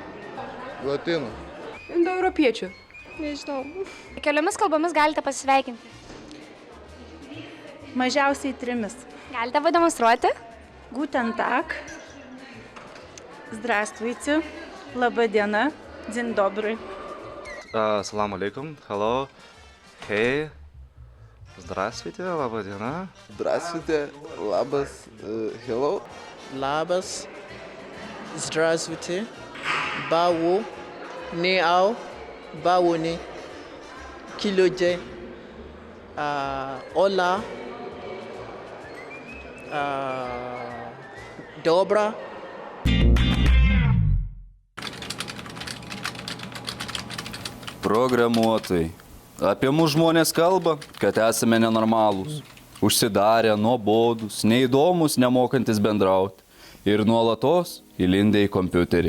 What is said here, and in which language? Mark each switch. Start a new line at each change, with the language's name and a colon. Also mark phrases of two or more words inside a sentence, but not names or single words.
Lithuanian: Latynų. Indoeuropiečių. Nežinau. Keliomis kalbomis galite pasveikinti? Mažiausiai 3. Galite pademonstruoti?
German: Guten Tag. Здравствуйте.
Lithuanian: Labą dieną.
Polish: Dzień dobry.
Arabic: سلام عليكم.
English: Hello. Hey.
Russian: Здравствуйте.
Lithuanian: Labą dieną.
Russian: Здравствуйте. Labas. Hello.
Lithuanian: Labas.
Russian: Здравствуйте.
Yoruba: Bawo.
Chinese: 你好.
Yoruba: Bawo ni. Kí ló jẹ́?
Spanish: Hola. Dobra.
Lithuanian: Programuotojai. Apie mus žmonės kalba, kad esame nenormalūs, užsidarę, nuobodus, neįdomus, nemokantis bendrauti ir nuolatos įlindę į kompiuterį.